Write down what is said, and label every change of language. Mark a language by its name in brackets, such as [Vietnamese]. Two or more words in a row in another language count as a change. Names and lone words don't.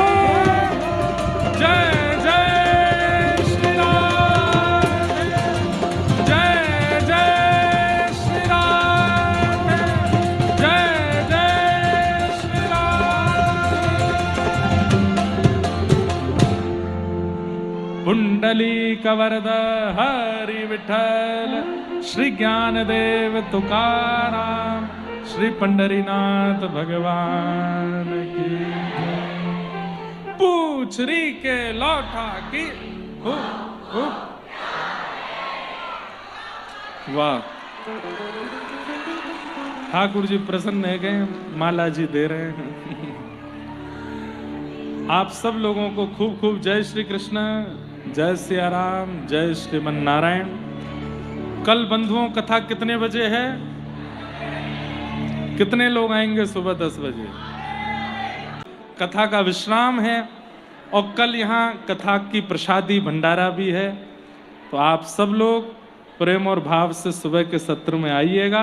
[Hindi] जय जय श्री राम, जय जय श्री राम, जय जय श्री राम। पुंडलीक वरद हरि विठ्ठल, श्री ज्ञानदेव तुकाराम, श्री पंढरीनाथ भगवान की जय। पूछरी के लौटा की हो, हो। वाह, ठाकुर जी प्रसन्न है गए, माला जी दे रहे हैं। आप सब लोगों को खूब खूब जय श्री कृष्ण, जय सिया राम, जय श्रीमन नारायण। कल बंधुओं कथा कितने बजे है? कितने लोग आएंगे? सुबह 10 बजे कथा का विश्राम है और कल यहाँ कथा की प्रसादी भंडारा भी है। तो आप सब लोग प्रेम और भाव से सुबह के सत्र में आइएगा।